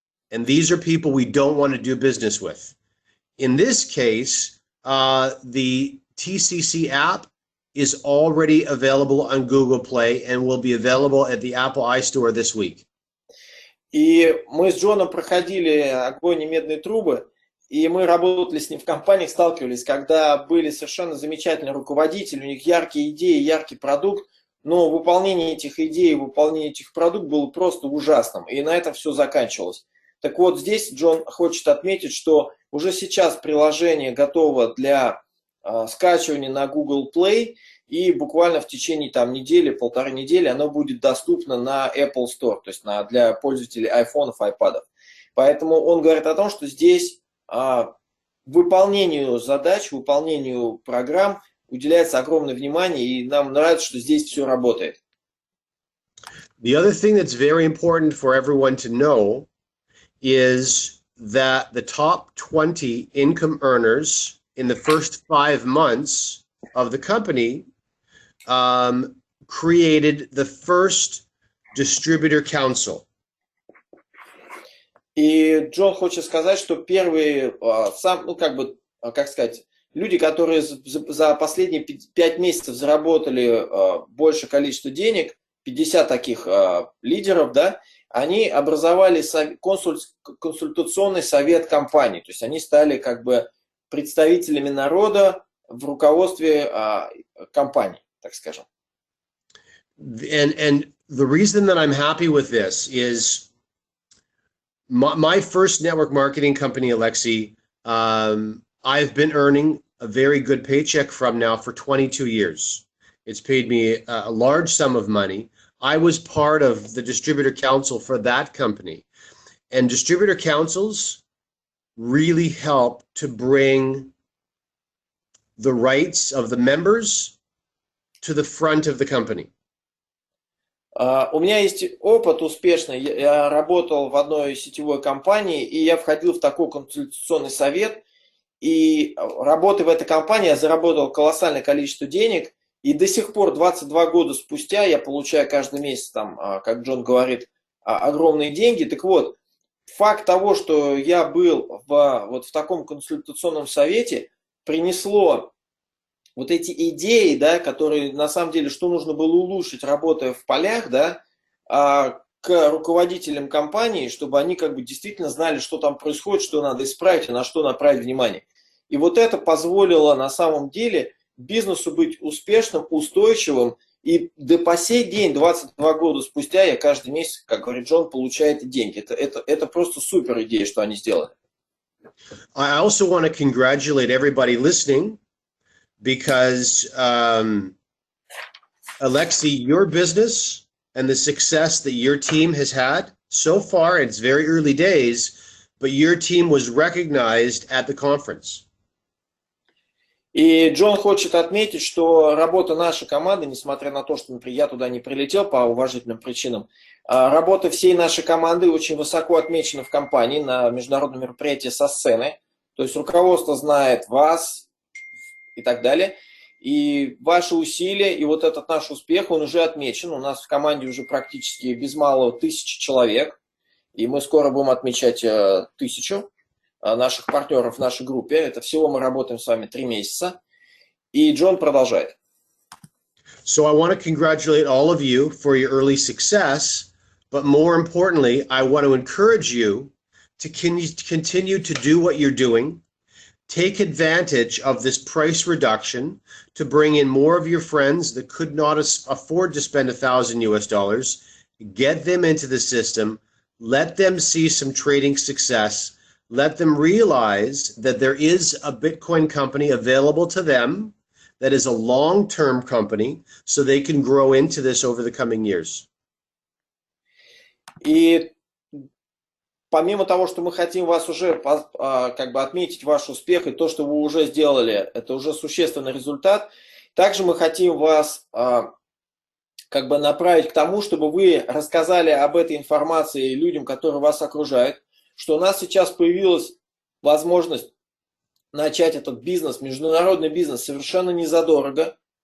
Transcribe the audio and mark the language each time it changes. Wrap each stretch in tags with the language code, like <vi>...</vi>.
<en>And these are people we don't want to do business with. In this case, the TCC app is already available on Google Play and will be available at the Apple iStore this week.</en> <ru>И мы с Джоном проходили огонь и медные трубы, и мы работали с ним в компаниях, сталкивались, когда были совершенно замечательные руководители, у них яркие идеи, яркий продукт, но выполнение этих идей, выполнение этих продуктов было просто ужасным, и на этом все заканчивалось. Так вот, здесь Джон хочет отметить, что уже сейчас приложение готово для скачивания на Google Play, и буквально в течение там недели, полторы недели оно будет доступно на Apple Store, то есть для пользователей iPhone, iPad. Поэтому он говорит о том, что здесь выполнению задач, выполнению программ уделяется огромное внимание, и нам нравится, что здесь все работает.</ru> <en>The other thing that's very important for everyone to know is that the top 20 income earners in the first 5 months of the company created the first distributor council.</en> <ru>И Джон хочет сказать, что первые, как сказать, люди, которые за последние 5 месяцев заработали большее количество денег, 50 таких лидеров, да, они образовали консультационный совет компании, то есть они стали как бы представителями народа в руководстве компании, так скажем.</ru> <en>And the reason that I'm happy with this is my first network marketing company, Alexi, I've been earning a very good paycheck from now for 22 years. It's paid me a large sum of money. I was part of the distributor council for that company. And distributor councils really help to bring the rights of the members to the front of the company.</en> <ru>У меня есть опыт успешный. Я работал в одной сетевой компании, и я входил в такой консультационный совет. И работая в этой компании, я заработал колоссальное количество денег. И до сих пор, 22 года спустя, я получаю каждый месяц, там, как Джон говорит, огромные деньги. Так вот, факт того, что я был в таком консультационном совете, принесло вот эти идеи, да, которые на самом деле, что нужно было улучшить, работая в полях, да, к руководителям компании, чтобы они как бы действительно знали, что там происходит, что надо исправить и на что направить внимание. И вот это позволило на самом деле бизнесу быть успешным, устойчивым. И по сей день, 22 года спустя, я каждый месяц, как говорит Джон, получаю эти деньги. Это просто супер идея, что они сделали.</ru> <en>I also want to congratulate everybody listening because, Alexi, your business and the success that your team has had so far, it's very early days, but your team was recognized at the conference.</en> <ru>И Джон хочет отметить, что работа нашей команды, несмотря на то, что, например, я туда не прилетел по уважительным причинам, работа всей нашей команды очень высоко отмечена в компании на международном мероприятии со сцены. То есть руководство знает вас и так далее. И ваши усилия, и вот этот наш успех, он уже отмечен. У нас в команде уже практически без малого 1000 человек. И мы скоро будем отмечать 1000 наших партнеров в нашей группе. Это всего мы работаем с вами 3 месяца. И Джон продолжает.</ru> <en>So I want to congratulate all of you for your early success, but more importantly, I want to encourage you to continue to do what you're doing. Take advantage of this price reduction to bring in more of your friends that could not afford to spend $1,000 US. Get them into the system. Let them see some trading success. Let them realize that there is a Bitcoin company available to them that is a long-term company, so they can grow into this over the coming years.</en> <ru>И помимо того, что мы хотим вас уже как бы отметить ваш успех и то, что вы уже сделали, это уже существенный результат, также мы хотим вас как бы направить к тому, чтобы вы рассказали об этой информации людям, которые вас окружают, что у нас сейчас появилась возможность начать этот бизнес, международный бизнес, совершенно незадорого.</ru>